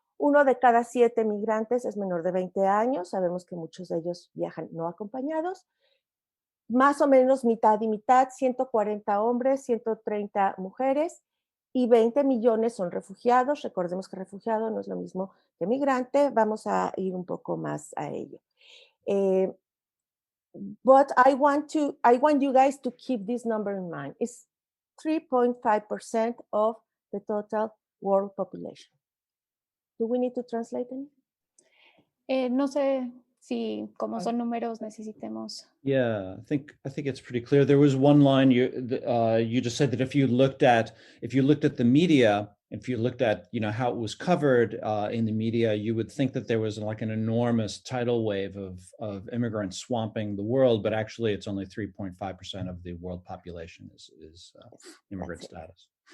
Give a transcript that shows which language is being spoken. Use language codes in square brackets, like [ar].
[es] 1 de cada 7 migrantes es menor de 20 años. Sabemos que muchos de ellos viajan no acompañados. Más o menos mitad y mitad, 140 hombres, 130 mujeres, y 20 millones son refugiados. Recordemos que refugiado no es lo mismo que migrante. Vamos a ir un poco más a ello. [en] But I want you guys to keep this number in mind. It's 3.5% of the total world population. Do we need to translate anything? [es] No sé si como son números necesitemos. [en] Yeah, I think it's pretty clear. There was one line you just said that if you looked at the media if you looked at, you know, how it was covered in the media, you would think that there was like an enormous tidal wave of immigrants swamping the world, but actually it's only 3.5% of the world population is immigrant status.